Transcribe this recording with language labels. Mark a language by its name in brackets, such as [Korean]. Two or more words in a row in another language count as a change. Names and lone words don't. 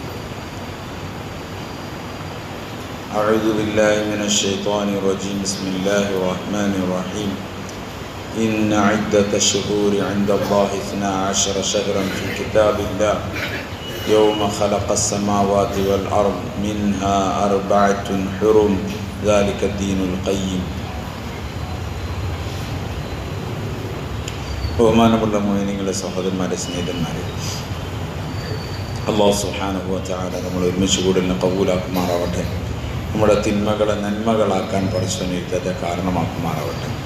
[Arabic] أعوذ بالله من الشيطان الرجيم بسم الله الرحمن الرحيم إن عدة الشهور عند الله 12 شهرا في كتاب الله يوم خلق السماوات والأرض منها 4 حرم ذلك الدين القيم. [Malayalam] ബഹുമാനമുള്ള മുഅ്മിനീങ്ങളെ, സഹോദരന്മാരെ, സ്നേഹിതന്മാരെ, [Arabic] الله سبحانه وتعالى [Malayalam] നമ്മൾ ഒരുമിച്ച് കൂടലിനെ കബൂലാക്കുമാറാവട്ടെ. നമ്മുടെ തിന്മകളെ നന്മകളാക്കാൻ പരിശ്രമിക്കാതെ കാരണമാക്കുമാറാവട്ടെ.